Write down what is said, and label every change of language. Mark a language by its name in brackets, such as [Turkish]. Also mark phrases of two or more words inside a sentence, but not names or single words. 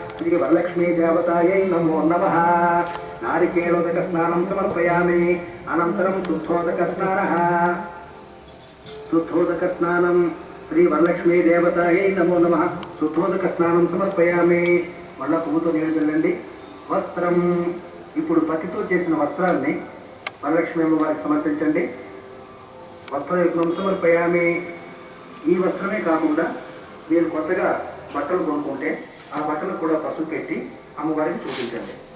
[Sanskrit] श्री वरलक्ष्मी देवतायै नमो नमः। नारिकेलोदक स्नानं समर्पयामि। अनन्तरं शुद्धोदक स्नानः। शुद्धोदक स्नानं श्री वरलक्ष्मी देवतायै नमो नमः। शुद्धोदक स्नानं समर्पयामि। [Telugu] మళ్ళా పువ్వుతో నీళ్ళు చల్లండి. వస్త్రం, ఇప్పుడు పత్తితో చేసిన వస్త్రాన్ని వరలక్ష్మి అమ్మవారికి సమర్పించండి. [Sanskrit] వస్త్రయుగ్మం సమర్పయామి. [Telugu] ఈ వస్త్రమే కాకుండా మీరు కొత్తగా బట్టలు కొనుక్కుంటే ఆ బట్టలు కూడా పసుపు పెట్టి అమ్మవారికి చూపించండి.